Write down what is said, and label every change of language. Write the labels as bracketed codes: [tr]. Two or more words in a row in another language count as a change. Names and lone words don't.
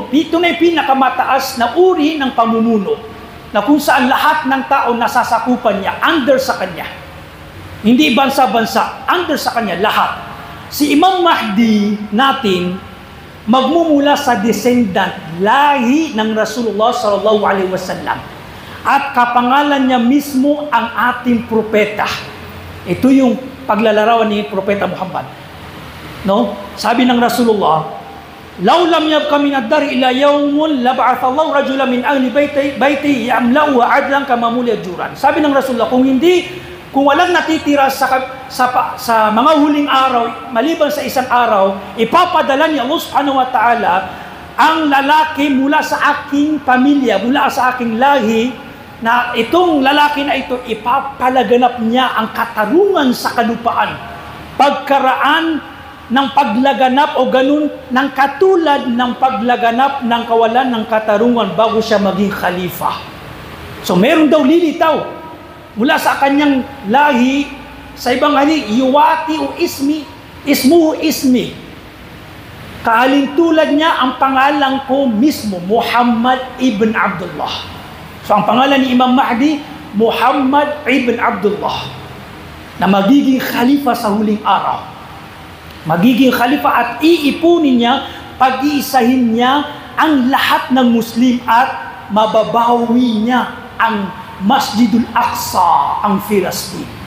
[tl] Ito na yung pinakamataas na uri ng pamumuno na kung saan lahat ng tao nasasakupan niya, under sa kanya. Hindi bansa-bansa, under sa kanya, lahat. Si Imam Mahdi natin, magmumula sa descendant, lahi ng Rasulullah [ar] صلى الله عليه وسلم. [tl] At kapangalan niya mismo ang ating propeta. Ito yung paglalarawan ni Propeta Muhammad. No? Sabi ng [ar] Rasulullah, "لو لم يبق من الدهر إلا يوم لبعث الله رجلا من أهل بيتي يملأ عدلا كما ملئت جورا." [tl] Sabi ng Rasulullah, kung walang natitira sa mga huling araw, maliban sa isang araw, ipapadala ni Allah [ar] سبحانه وتعالى [tl] ang lalaki mula sa aking pamilya, mula sa aking lahi, na itong lalaki na ito, ipapalaganap niya ang katarungan sa kalupaan. Pagkaraan ng paglaganap o ganun, ng katulad ng paglaganap ng kawalan ng katarungan bago siya maging khalifa. So meron daw lilitaw mula sa kanyang lahi, sa ibang hali, [ar] يواطئ اسمه اسمي. [tl] Kaalintulad niya ang pangalan ko mismo, Muhammad ibn Abdullah. So ang pangalan ni Imam Mahdi, Muhammad ibn Abdullah, na magiging khalifa sa huling araw. Magiging khalifa at iipunin niya, pag-iisahin niya ang lahat ng Muslim at mababawi niya ang Masjidul Aqsa, ang Filastin.